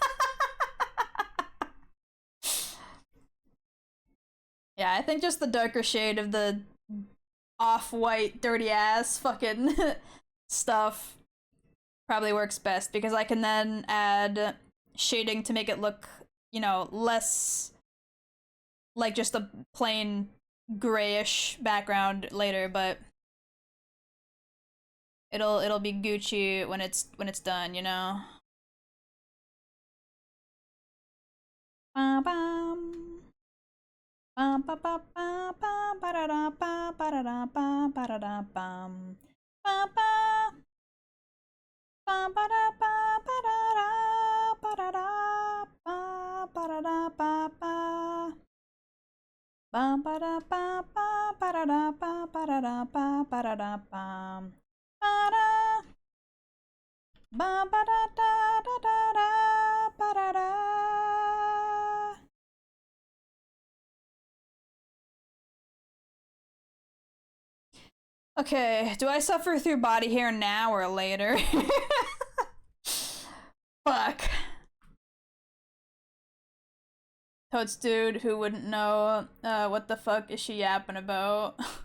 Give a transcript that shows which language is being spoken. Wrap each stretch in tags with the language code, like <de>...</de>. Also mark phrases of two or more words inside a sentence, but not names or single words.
<en>Yeah, I think just the darker shade of the off-white, dirty-ass fucking stuff probably works best, because I can then add shading to make it look, you know, less like just a plain grayish background later, but it'll be Gucci when it's done, you know. Bam bam. Bam ba ba ba ba ba da da ba ba da da ba ba da da bam. Ba ba. Bam ba da ba ba da da ba da da ba ba da da ba ba. Bam ba da ba ba ba da da ba ba da da ba ba da da bam. Ba da. Ba ba da da da da da ba da da. Okay, do I suffer through body hair now or later? Fuck. Toads dude who wouldn't know what the fuck is she yapping about.</en>